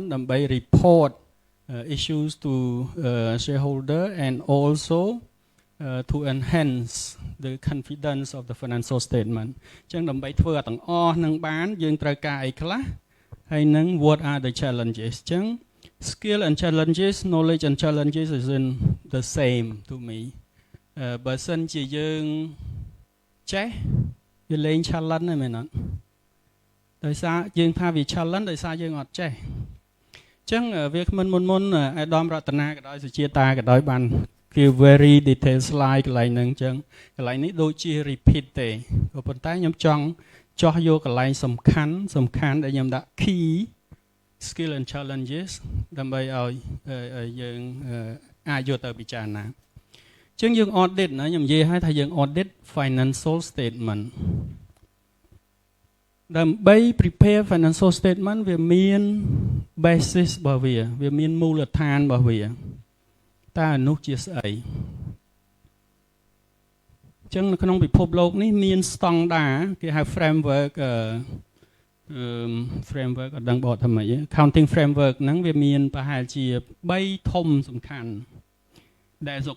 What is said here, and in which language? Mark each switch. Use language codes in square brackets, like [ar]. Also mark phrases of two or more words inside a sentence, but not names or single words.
[en] ដើម្បី report issues to shareholder and also to enhance the confidence of the financial statement [km] ចឹងដើម្បីធ្វើឲ្យទាំងអស់នឹងបានយើងត្រូវការអីខ្លះហើយនឹង [en] what are the challenges ចឹង skill and challenges knowledge and challenges is in the same to me [km] បើសិនជាយើងចេះវាលេង [en] challenge [km] ហ្នឹងមែនអ ត់ដោយសារយើងថាវា challenge ដោយសារយើងអត់ចេះចឹងវាគ្មិនមុនអាដាមរតនាក៏ដោយសុជាតាក៏ដោយបានគឺ [en] very detailed slide [km] កន្លែងហ្នឹងចឹងកន្លែងនេះដូចជា repeat ទេក៏ប៉ុន្តែខ្ញុំចង់ចោះយកកន្លែងសំខាន់ដែលខ្ញុំដាក់ [en] key skill and challenges [km] ដើម្បីឲ្យយើងអាចយកទៅពិចារណាចឹងយើង audit ណាខ្ញុំនិយាយឲ្យថាយើង [en] audit financial statement [km] ដើម្បី [en] prepare financial statement [km] វាមាន basis របស់វាមានមូលដ្ឋានរបស់វាតើនោះជាស្អីចឹងនៅក្នុងពិភពលោកនេះមាន standard គេហៅ framework framework អត់ដឹងបកថាម៉េច [en] accounting framework [km] ហ្នឹងវាមានប្រហែលជា3ធំសំខាន់ដែលស្រុក